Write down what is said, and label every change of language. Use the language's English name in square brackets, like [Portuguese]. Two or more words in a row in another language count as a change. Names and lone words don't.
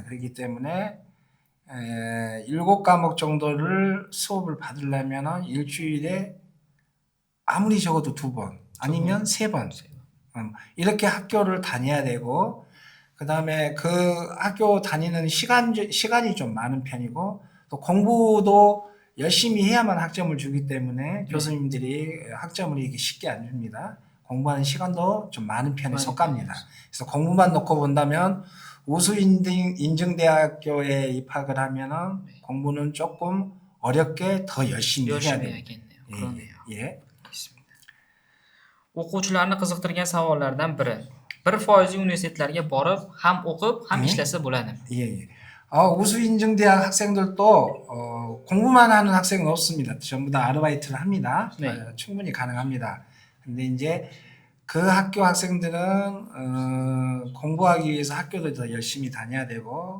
[Korean] 그렇기 때문에 7과목 정도를 수업을 받으려면 일주일에 아무리 적어도 2번 아니면 3번 이렇게 학교를 다녀야 되고, 그 다음에 그 학교 다니는 시간이 좀 많은 편이고, 또 공부도 열심히 해야만 학점을 주기 때문에 교수님들이 학점을 이렇게 쉽게 안 줍니다. 공부하는 시간도 좀 많은 편에 속합니다. 그래서 공부만 놓고 본다면 우수 인증대학교에 입학을 하면은 공부는 조금 어렵게 더 열심히 해야 됩니다. 해야겠네요. 그러네요. 예. 알겠습니다. [Uzbek] o'quvchilarni qiziqtirgan savollardan biri. 1% universitetlarga borib, ham o'qib, ham ishlasa bo'ladimi? [Korean] 예. 우수 인증대학 학생들도 공부만 하는 학생은 없습니다. 전부 다 아르바이트를 합니다. 네. 충분히 가능합니다. 근데 이제 그 학교 학생들은 공부하기 위해서 학교도 더 열심히 다녀야 되고,